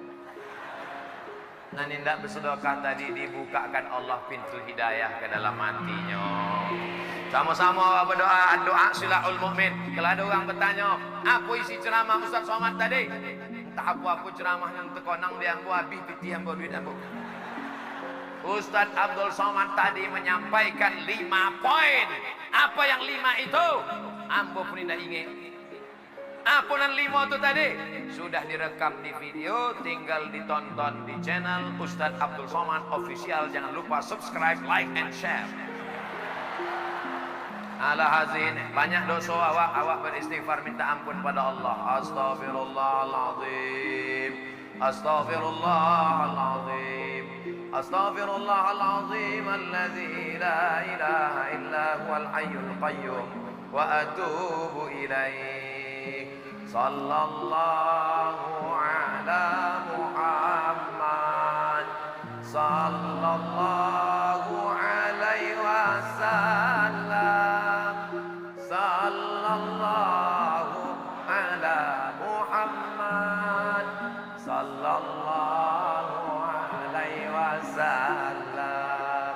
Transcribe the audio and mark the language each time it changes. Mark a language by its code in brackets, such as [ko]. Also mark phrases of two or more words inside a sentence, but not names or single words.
[id] Nanti tidak bersedekah tadi, dibukakan Allah pintu hidayah ke dalam hatinya. Sama-sama berdoa, doa [ar] سلاح المؤمن. [id] Kalau ada orang bertanya, apa isi ceramah Ustaz Somad tadi? [min] Entah apa ceramah yang terkonang dia ambo habis piti ambo duit ambo. [id] Ustaz Abdul Somad tadi menyampaikan 5 poin. Apa yang 5 itu? Ambo pun tidak ingat. Apa yang 5 itu tadi? Sudah direkam di video, tinggal ditonton di channel Ustaz Abdul Somad Official. Jangan lupa subscribe, [en] like, and share. Ala hazin, [id] banyak dosa awak beristighfar minta ampun pada Allah. [ar] أستغفر الله العظيم، أستغفر الله العظيم، أستغفر الله العظيم, الذي لا إله إلا هو الحي القيوم، وأتوب إليه. صلى الله على محمد، صلى الله عليه وسلم. صلى الله على محمد، صلى الله عليه وسلم.